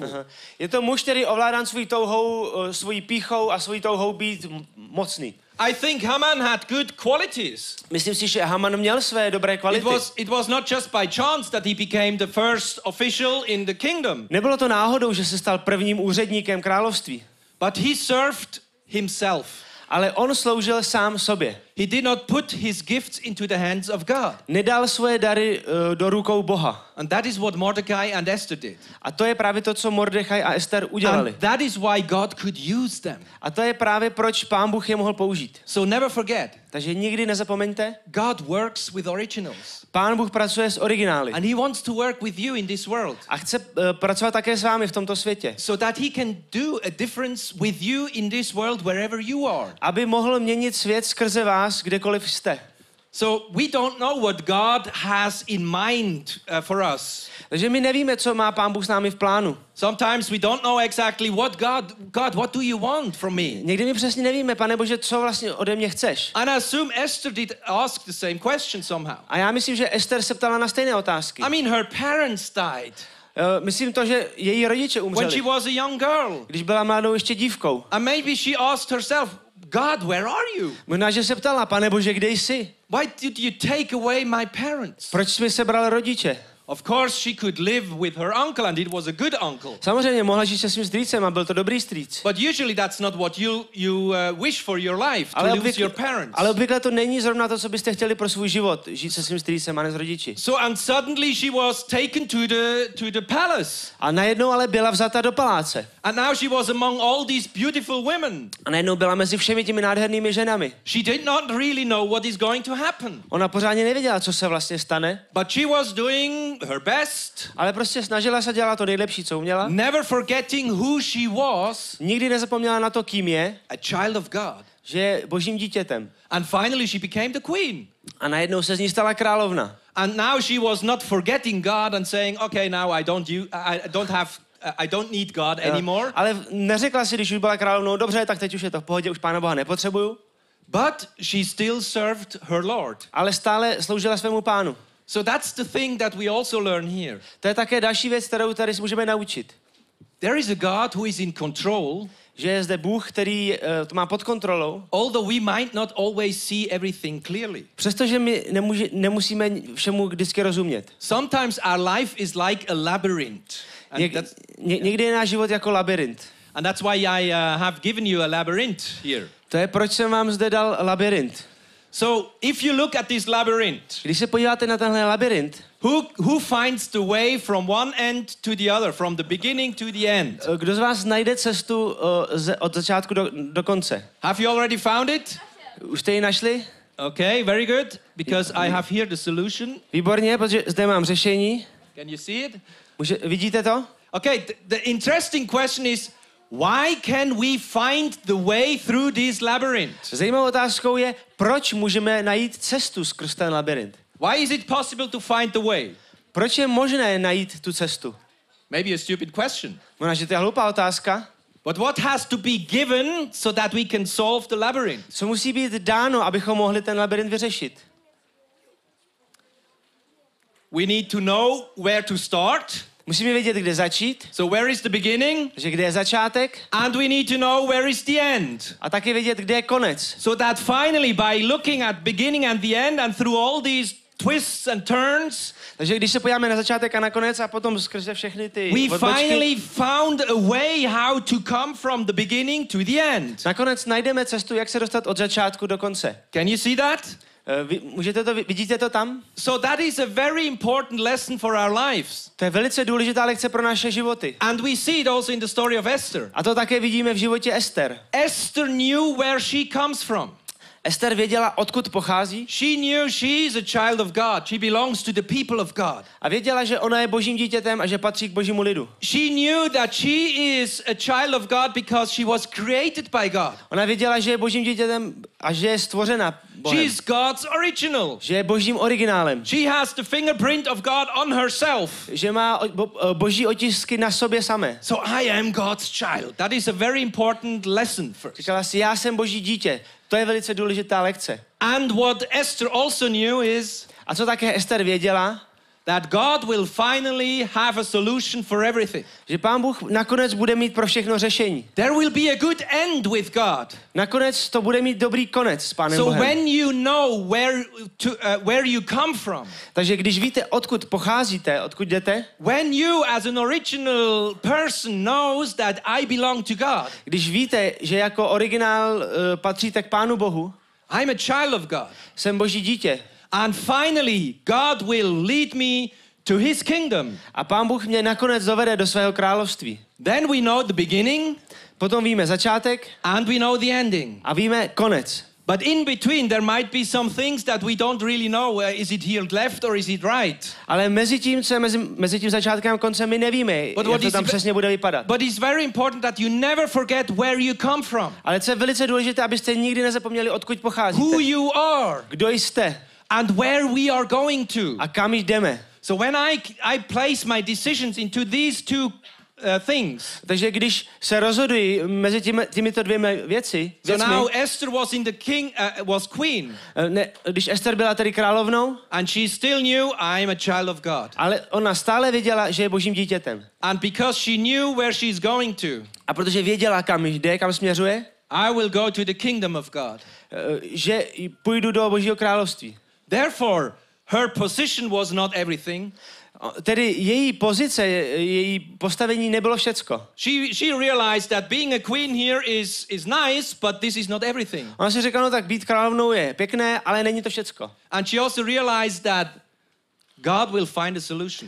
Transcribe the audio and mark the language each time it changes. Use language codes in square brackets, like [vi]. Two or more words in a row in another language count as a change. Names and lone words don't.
[cs] Je to muž, který ovládán svojí pýchou a svojí touhou být mocný. [en] I think Haman had good qualities. [cs] Myslím si, že Haman měl své dobré kvality. [en] It was not just by chance that he became the first official in the kingdom. [cs] Nebylo to náhodou, že se stal prvním úředníkem království. [en] But he served himself. [cs] Ale on sloužil sám sobě. [en] He did not put his gifts into the hands of God. [cs] Nedal svoje dary do rukou Boha. [en] And that is what Mordecai and Esther did. [cs] A to je právě to, co Mordechaj a Ester udělali. [en] And that is why God could use them. [cs] A to je právě proč Pán Bůh je mohl použít. [en] So never forget. [cs] Takže nikdy nezapomeňte. [en] God works with originals. [cs] Pán Bůh pracuje s originály. [en] And he wants to work with you in this world. [cs] A chce pracovat také s vámi v tomto světě. [en] So that he can do a difference with you in this world wherever you are. [cs] Aby mohl měnit svět skrze vás, kdekoliv jste. [en] So we don't know what God has in mind for us. [cs] Takže my nevíme, co má Pán Bůh s námi v plánu. [en] Sometimes we don't know exactly what God, what do you want from me? [cs] Někdy my přesně nevíme, Pane Bože, co vlastně ode mě chceš. [en] And I assume Esther did ask the same question somehow. [cs] A já myslím, že Ester se ptala na stejné otázky. [en] I mean, her parents died. [cs] Myslím to, že její rodiče [en] When [cs] umřeli, [en] she was a young girl. [cs] když byla mladou ještě dívkou. [en] And maybe she asked herself, God, where are you? [cs] Možná, že se ptala, Pane Bože, kde jsi? [en] Why did you take away my parents? [cs] Proč jsi mi sebral rodiče? [en] Of course, she could live with her uncle, and it was a good uncle. [cs] Samozřejmě mohla žít se svým strýcem a byl to dobrý strýc. [en] But usually that's not what you wish for your life, to lose your parents. [cs] Ale obvykle to není zrovna to, co byste chtěli pro svůj život, žít se svým strýcem a ne s rodiči. [en] So and suddenly she was taken to the palace. [cs] A najednou ale byla vzata do paláce. [en] And now she was among all these beautiful women. [cs] A najednou byla mezi všemi těmi nádhernými ženami. [en] She did not really know what is going to happen. [cs] Ona pořádně nevěděla, co se vlastně stane. [en] But she was doing her best. [cs] Ale prostě snažila se dělat to nejlepší, co uměla. [en] Never forgetting who she was. [cs] Nikdy nezapomněla na to, kým je. [en] A child of God. [cs] Že je božím dítětem. [en] And finally she became the queen. [cs] A najednou se z ní stala královna. [en] And now she was not forgetting God and saying, okay, now I don't need God anymore. [cs] Ale neřekla si, když už byla královnou, dobře, tak teď už je to v pohodě, už Pána Boha nepotřebuju. [en] But she still served her Lord. [cs] Ale stále sloužila svému Pánu. [en] So that's the thing that we also learn here. [cs] To je také další věc, kterou tady si můžeme naučit. [en] There is a God who is in control. [cs] Že je zde Bůh, který to má pod kontrolou. [en] Although we might not always see everything clearly. [cs] Přestože my nemusíme všemu vždycky rozumět. [en] Sometimes our life is like a labyrinth. [cs] Někdy je náš život jako labyrint. [en] And that's why I have given you a labyrinth here. [cs] To je proč jsem vám zde dal labyrint. [en] So if you look at this labyrinth, [cs] když se podíváte na tenhle labyrint, [en] who finds the way from one end to the other, from the beginning to the end? [cs] Kdo z vás najde cestu od začátku do konce? [en] Have you already found it? [cs] Už jste ji našli? [en] Okay, very good, because I have here the solution. [cs] Výborně, protože zde mám řešení. [en] Can you see it? [cs] Vidíte to? [en] Okay, the interesting question is, why can we find the way through this labyrinth? [cs] Zajímavou otázkou je, proč můžeme najít cestu skrz ten labyrint? [en] Why is it possible to find the way? [cs] Proč je možné najít tu cestu? [en] Maybe a stupid question. [cs] Možná, že to je hloupá otázka. [en] But what has to be given so that we can solve the labyrinth? [cs] Co musí být dáno, abychom mohli ten labyrint vyřešit? [en] We need to know where to start. [cs] Musíme vědět, kde začít. [en] So where is the beginning? [cs] Takže kde je začátek? [en] And we need to know where is the end. [cs] A taky vědět, kde je konec. [en] So that finally by looking at beginning and the end and through all these twists and turns, [cs] takže když se podíváme na začátek a na konec a potom skrze všechny ty [en] we finally found a way how to come from the beginning to the end. [cs] Nakonec najdeme cestu, jak se dostat od začátku do konce. [en] Can you see that? [cs] Vidíte to tam? [en] So that is a very important lesson for our lives. [cs] To je velice důležitá lekce pro naše životy. [en] And we see it also in the story of Esther. [cs] A to také vidíme v životě Ester. [en] Esther knew where she comes from. [cs] Ester věděla, odkud pochází. [en] She knew she is a child of God. She belongs to the people of God. [cs] A věděla, že ona je božím dítětem a že patří k božímu lidu. [en] She knew that she is a child of God because she was created by God. [cs] Ona věděla, že je božím dítětem a že je stvořena Bohem. [en] She is God's original. [cs] Že je božím originálem. [en] She has the fingerprint of God on herself. [cs] Že má boží otisky na sobě samé. [en] So I am God's child. That is a very important lesson first. [cs] Říkala si, já jsem boží dítě. To je velice důležitá lekce. [en] And what Esther also knew is, [cs] a co také Ester věděla, [en] that God will finally have a solution for everything. [cs] Že Pán Bůh nakonec bude mít pro všechno řešení. [en] There will be a good end with God. [cs] Nakonec to bude mít dobrý konec s Pánem [en] So [cs] Bohem. [en] when you know where you come from. [cs] Takže když víte, odkud pocházíte, odkud jdete, [en] when you as an original person knows that I belong to God. [cs] Když víte, že jako originál patříte k Pánu Bohu, [en] I'm a child of God. [cs] Jsem boží dítě. [en] And finally, God will lead me to his kingdom. [cs] A Pán Bůh mě nakonec dovede do svého království. [en] Then we know the beginning. [cs] Potom víme začátek. [en] And we know the ending. [cs] A víme konec. [en] But in between there might be some things that we don't really know. Is it here left or is it right? [cs] Ale mezi tím, co je mezi tím začátkem a koncem, my nevíme, jak to tam přesně bude vypadat. [en] But it's very important that you never forget where you come from. [cs] Ale co je velice důležité, abyste nikdy nezapomněli, odkud pocházíte. [en] Who you are. [cs] Kdo jste. [en] and where we are going to. [cs] a kam jdeme. [en] So when I place my decisions into these two things. [cs] Takže když se rozhodují mezi těmito dvěma věcmi, [en] So now Esther was queen. [cs] Když Ester byla tedy královnou, [en] and she still knew I'm a child of God. [cs] Ale ona stále věděla, že je božím dítětem. [en] And because she knew where she's going to. [cs] A protože věděla, kam jde, kam směřuje, [en] I will go to the kingdom of God. [cs] Že půjdu do Božího království. [en] Therefore, her position was not everything. [cs] Tedy její pozice, její postavení nebylo všecko. [en] She realized that being a queen here is nice, but this is not everything. [cs] Ona si řekla, no tak být královnou je pěkné, ale není to všecko. [en] And she also realized that God will find a solution.